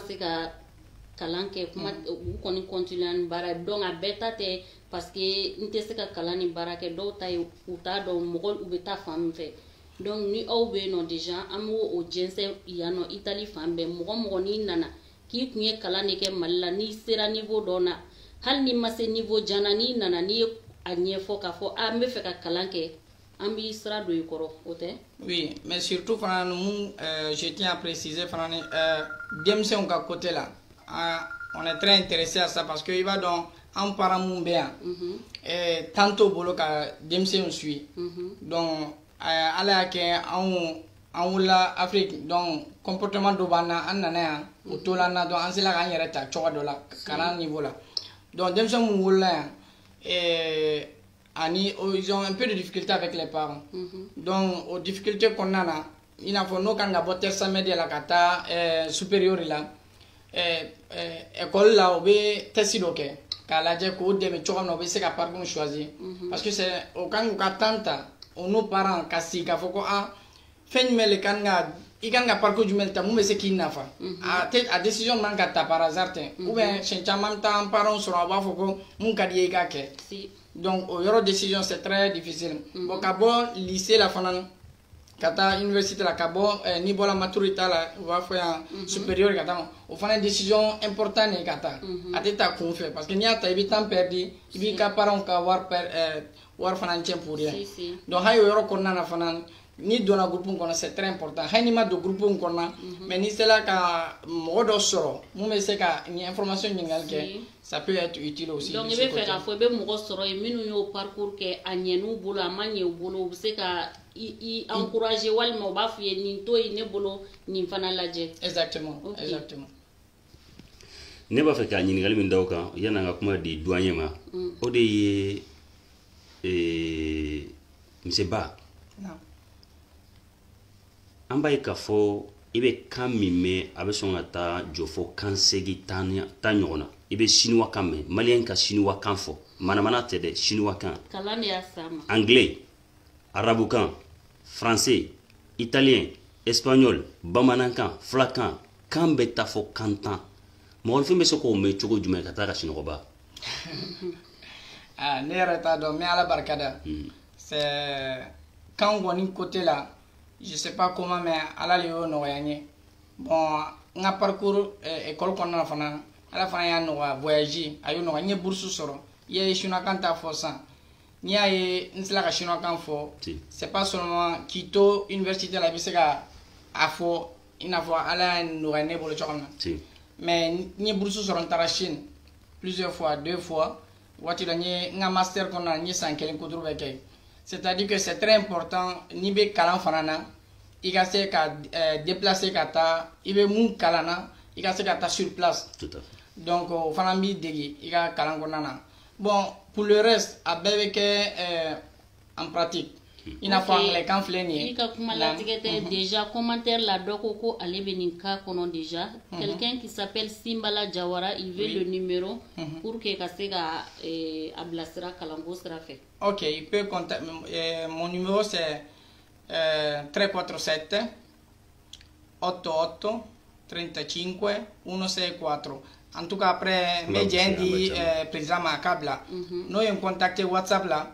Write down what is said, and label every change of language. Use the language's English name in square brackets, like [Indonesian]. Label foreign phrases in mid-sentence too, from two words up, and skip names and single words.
[Bambara] se ka kalan kɛ kuma u kɔni continuer ni baara ye donc a bɛɛ ta tɛ [French] parce que [Bambara] n tɛ se ka kalan ni baara kɛ dɔw ta ye u t'a dɔn mɔgɔ u bɛ taa fan min fɛ donc ni aw bɛ yen nɔ déjà an b'o jɛnsɛn yan nɔ Italie fan bɛɛ mɔgɔ n'i nana k'i kun ye kalan de kɛ Mali la n'i sera niveau dɔ la hali n'i ma se niveau jan na n'i nana n'i ye a ɲɛfɔ k'a fɔ n bɛ fɛ ka kalan kɛ an b'i sira don I kɔrɔ o tɛ? [French] Oui mais surtout [Bambara] fana mun [French] je tiens à préciser [Bambara] fana ni denmisɛnw ka côté la [French] on est très intéressé à ça parce que [Bambara] I b'a dɔn an parents mun bɛ yan temps t'o bolo ka denmisɛnw [French] suit donc [Bambara] Ala y'a kɛ an wulila Afrique [French] donc comportement [Bambara] dɔ b'an na an nana yan o to la an na donc an sera k'an yɛrɛ ta cogo dɔ la kalan niveau la donc denmisɛnw mun wulila yan [French] ils ont un peu de difficulté avec les parents donc aux difficultés [Bambara] kɔnɔna na I n'a fɔ n'o kan ka bɔ [French] tertiaire médian [Bambara] la ka taa supérieur la école la o bɛ test dɔ kɛ k'a lajɛ k'o dɛmɛ cogo min na o bɛ se ka [French] parcours choisir parce que c'est [Bambara] o kan k'u ka temps ta o n'o parents ka sigi k'a fɔ ko fɛn jumɛn le kan ka I kan ka parcours jumɛn ta mun bɛ se k'i nafa a décision man ka ta [French] par hasard [Bambara] tɛ [French] ou bien [Bambara] siɲɛ caman bɛ taa an parents sɔrɔ a b'a fɔ ko mun ka di ye I k'a kɛ donc o yɔrɔ [French] décision c'est très difficile bon [Bambara] ka bɔ lycée la fana ka taa université la ka bɔ niveau la maturité la u b'a fɔ yan supérieur ka taa o fana ye [French] décision important [Bambara] de ye ka taa a tɛ taa kun fɛ parce que n'i y'a ta I bɛ [French] temps perdu [Bambara] I b'i ka parents ka wari fana tiɲɛ [French] pour rien donc [Bambara] hali o yɔrɔ kɔnɔna na fana ni donna groupe kɔnɔ [French] c'est très important [Bambara] hali n'i ma don groupe kɔnɔ mais n'i sera ka mɔgɔ dɔ sɔrɔ mun bɛ se ka ni information ɲininkali kɛ [French] ça peut être utile aussi. [Bambara] donc I bɛ fɛ k'a fɔ I bɛ mɔgɔ sɔrɔ yen minnu y'o parcours kɛ a ɲɛn'u bolo a ma ɲɛ u bolo u bɛ se ka I encourager walima u b'a f'i ye nin to yen ne bolo nin fana lajɛ. [French] exactement exactement. [Bambara] Ne b'a fɛ ka ɲininkali min da o kan yan'an ka kuma di doyen ma o de ye monsieur Ba. An b'a ye k'a fɔ I bɛ kan min mɛn a bɛ sɔn ka taa jɔ fɔ kan 8 10 ɲɔgɔn na I bɛ chinois kan mɛn maliyɛn ka chinois kan fɔ manamana tɛ dɛ chinois kan kalan de y'a s'a ma anglais arabukan [French] français italien espagnol [Bambara] bamanankan fulakan kan bɛ taa fɔ kan 10 mɔgɔnifin bɛ se k'o mɛn cogo jumɛn ka taa ka sinɔgɔba ne yɛrɛ t'a dɔn mais Ala barika da c'est kan kɔni côté la [French] je sais pas comment mais [Bambara] Ala le y'o nɔgɔya n ye bon n ka parcours école kɔnɔna na fana Ala fana y'a nɔgɔya voyage a y'o nɔgɔya n ye bourse sɔrɔ I ye chinois kan ta fɔ sisan n'i y'a ye n sera ka chinois kan fɔ [French] c'est pas seulement [Bambara] k'i to université la I bɛ se ka a fɔ I n'a fɔ Ala y'a nɔgɔya ne bolo cogo min na mais n ye bourse sɔrɔ n taara Chine [French] plusieurs fois 2 fois [Bambara] waati dɔ n ye n ka master kɔnɔna na n ye san 1 kuturu bɛ kɛ [French] c'est-à-dire que c'est très important [Bambara] n'i bɛ kalan fana na I ka se ka déplacer ka taa I bɛ mun kalan na I ka se ka taa [French] sur place donc [Bambara] o fana b'i dege I ka kalan kɔnɔna na [French] bon pour le reste [Bambara] a bɛɛ bɛ kɛ [French] en pratique [Bambara] ina fo anglais kan fleni ika kuma latigete [French] déjà commentaire [Bambara] la doko ko ale beninka kono [French] déjà quelqu'un qui s'appelle Simbala Jawara il veut le numéro pour que kasega ablasira kalango sera fait. OK, il peut contacter mon numéro c'est 347 88 35 164. En tout cas, après, mes gens dit président Makabla, nous avons contacté WhatsApp là.